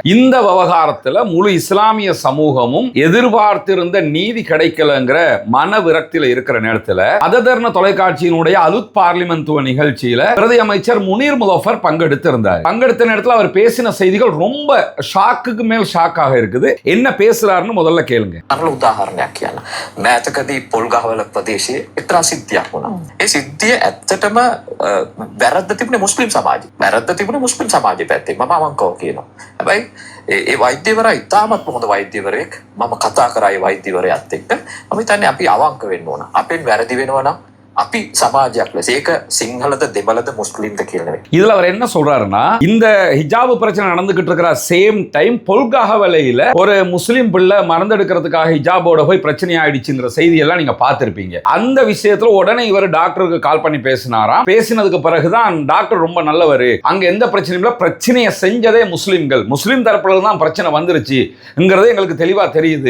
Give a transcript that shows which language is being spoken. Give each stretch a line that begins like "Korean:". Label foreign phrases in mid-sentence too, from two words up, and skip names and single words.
Tamil: இந்த விவகாரத்துல முழு இஸ்லாமிய சமூகமும் எதிர்பார்த்திருந்த நீதி கிடைக்கலங்கிற மன விரக்தியில இருக்கிற நேரத்தில் அததர்ன தொலைக்காட்சியினுடைய அலுத் பார்லிமென்ட் நிகழ்ச்சியில பிரதி அமைச்சர் முனீர் முலஃபர் பங்கெடுத்து இருந்தார். பங்கெடுத்த நேரத்தில் அவர் பேசின செய்திகள் ரொம்ப ஷாக்குக்கு மேல் ஷாக்காக இருக்குது. என்ன பேசுறாருன்னு முதல்ல கேளுங்க.
Sinhala: අරල උදාහරණයක් කියන්න. මෑතකදී පොල්ගහවල ප්‍රදේශයේ එක්තරා සිද්ධියක් වුණා. ඒ සිද්ධිය ඇත්තටම වැරද්ද තිබුණේ මුස්ලිම් සමාජයේ. වැරද්ද තිබුණේ මුස්ලිම් සමාජයේ පැත්තේ. මම අවංකව කියනවා. හැබැයි ඒ වෛද්‍යවරයා ඉතාමත් හොඳ වෛද්‍යවරයෙක්. මම කතා කරා ඒ වෛද්‍යවරයාත් එක්ක. මම හිතන්නේ අපි අවංක වෙන්න ඕන. අපෙන් වැරදි වෙනවා නම් අපි சமாஜයක් ලෙස ඒක සිංහලද දෙමළද මුස්ලිම්ද කියලා.
Tamil: இதுல அவர் என்ன சொல்றாருன்னா, இந்த ஹிஜாப் பிரச்சனை நடந்துகிட்டு இருக்கிற
English: same time
Tamil: பொல்காவலையில ஒரு முஸ்லிம் பிள்ளை மறந்தெடுக்கிறதுக்காக ஹிஜாபோட போய் பிரச்சனை ஆயிடுச்சுங்கிற செய்தி எல்லாம் நீங்க பார்த்திருப்பீங்க. அந்த விஷயத்துல உடனே இவர் டாக்டருக்கு கால் பண்ணி பேசினாராம். பேசினதுக்கு பிறகுதான் டாக்டர் ரொம்ப நல்லவர், அங்க எந்த பிரச்சனையும் இல்லை, பிரச்சனையை செஞ்சதே முஸ்லிம்கள், முஸ்லிம் தரப்புல தான் பிரச்சனை வந்துருச்சுங்கிறது எங்களுக்கு தெளிவா தெரியுது.